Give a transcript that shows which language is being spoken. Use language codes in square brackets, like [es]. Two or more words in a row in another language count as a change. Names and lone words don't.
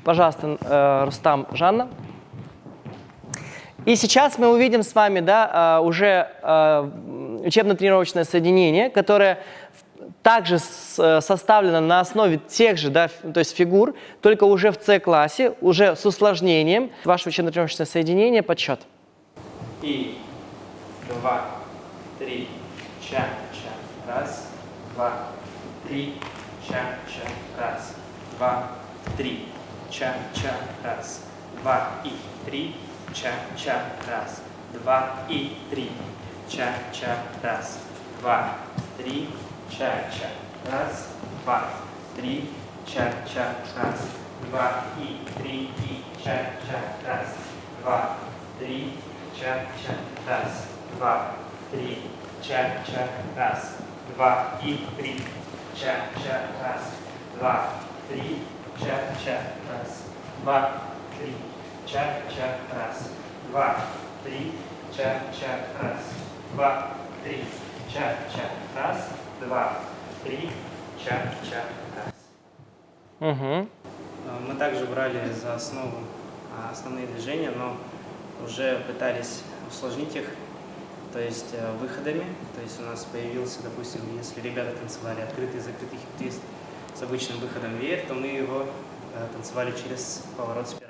[ru] Пожалуйста, Рустам, Жанна. И сейчас мы увидим с вами, да, уже учебно-тренировочное соединение, которое также составлено на основе тех же, да, то есть фигур, только уже в С-классе, уже с усложнением. Ваше учебно-тренировочное соединение, подсчет. И 2, 3, ча-ча. Раз, 2, 3, ча-ча. Раз, 2, 3, ча-ча. Раз, 2 и 3, ча-ча. Раз, 2 и 3, ча-ча. Раз, 2, 3, ча-ча. Раз, 2, 3, ча-ча. Раз, 2 и 3, и ча-ча. Раз, 2, 3, ча-ча. Раз, 2, 3, ча-ча. Раз, 2 и 3, ча-ча. Раз, 2, 3, ча-ча. Раз, 2, 3, ча-ча. Раз, 2, 3, ча-ча. Раз, 2, 3, ча-ча. Раз, 2, 3, ча-ча. Раз. Угу. Мы также брали за основу основные движения, но уже пытались усложнить их, то есть выходами. То есть у нас появился, допустим, если ребята танцевали открытый и закрытый хип-твист с обычным выходом веер, то мы его танцевали через поворот спирали.